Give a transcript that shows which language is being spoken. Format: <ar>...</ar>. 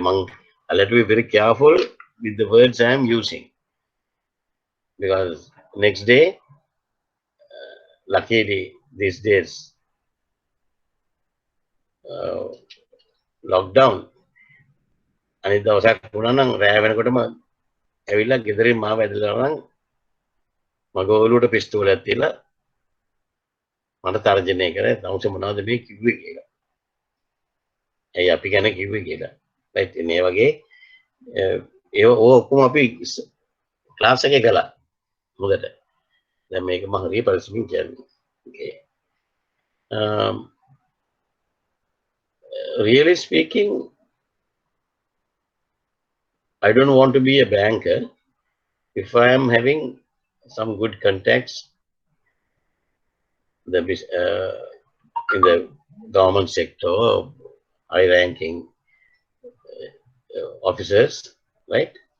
<en>මම I have to be very careful with the words I am using because next day, luckily these days, lockdown.</en> <si>අනිත් දවසක් වුණා නම් රෑ වෙනකොටම ඇවිල්ලා ගෙදරින් මාව ඇදලා නම් මගේ ඔළුවට පිස්තෝලයක් තියලා මට තර්ජනය කරේ තවුසේ මොනවද මේ කිව්වේ කියලා. ඇයි අපි ගැන කිව්වේ කියලා. right මේ වගේ ඒ ඔක්කොම අපි ක්ලාස් එකේ කළා. මොකද දැන් මේක මම හරිය පරිස්සමින් කියන්නේ.</si> <en>okay really speaking, I don't want to be a banker if I am having some good contacts in the government sector, high ranking officers, right?</en>